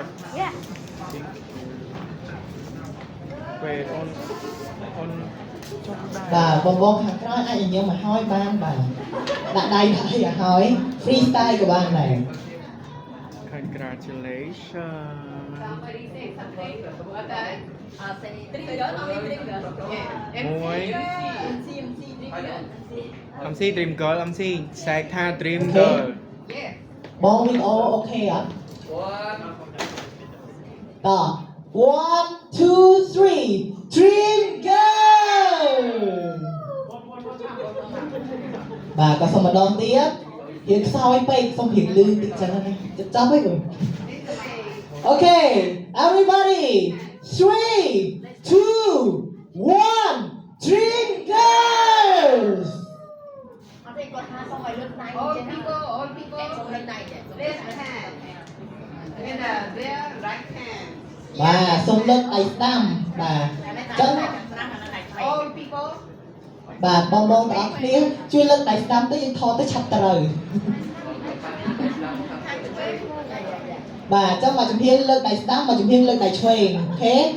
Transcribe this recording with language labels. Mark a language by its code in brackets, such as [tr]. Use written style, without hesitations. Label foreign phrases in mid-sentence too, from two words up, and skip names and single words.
[en] Yeah. Wait on [km] ចុះដែរ បាទបងប្អូនខាងក្រោយអាចញញឹមមកហើយបានបាទដាក់ដៃដាក់អីឲ្យហើយ freestyle ក៏បានដែរ [en] Congratulations. Somebody say something. What that? say Trigger, only trigger. [km] មួយ [en] MC trigger. MC Dream Girl MC [km] សែកថា [en] Dream Okay. Girl Yes. [km] បងវីដេអូអូខេអត់ តោះ 1 2 3 [en] dream girl [km] បាទក៏សុំម្ដងទៀតរៀងខ្សោយពេកសុំរៀងលឺតិចចឹងណាចាប់ហើយបង [en] Okay everybody 3 2 1 dream girls [km] អត់ទេគាត់ថាសូមឲ្យលើកដៃ [en] All [km] ចេះណា [en] people, all people. [km] សូមលើកដៃចេះ [en] Left hand. And their right hand. [km] បាទសុំលើកដៃស្ដាំបាទចឹង [en] All people. [km] បាទបងប្អូនទាំងអស់គ្នាជួយលើកដៃស្ដាំទៅយើងថតទៅឆាប់ត្រូវ បាទអញ្ចឹងមកជំហានលើកដៃស្ដាំមកជំហានលើកដៃឆ្វេងអូខេ